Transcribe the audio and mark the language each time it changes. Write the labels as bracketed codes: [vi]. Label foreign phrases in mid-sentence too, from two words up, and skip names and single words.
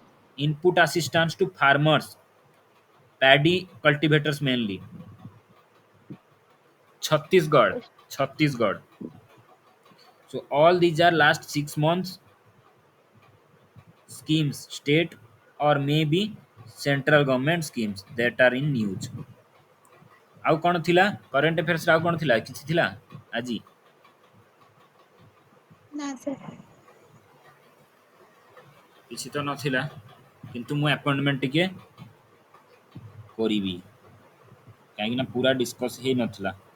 [en] input assistance to farmers, paddy cultivators mainly? Chhattisgarh. Chhattisgarh. So all these are last 6 months schemes, state or maybe central government schemes that are in news. [or] ଆଉ କ'ଣ ଥିଲା [en] current affairsରେ [or] ଆଉ କ'ଣ ଥିଲା କିଛି ଥିଲା ଆଜି? ନା sir. କିଛି ତ ନଥିଲା କିନ୍ତୁ ମୁଁ ଆପଏଣ୍ଟମେଣ୍ଟ ଟିକେ କରିବି କାହିଁକି ନା ପୁରା ଡିସ୍କସ୍ ହେଇନଥିଲା।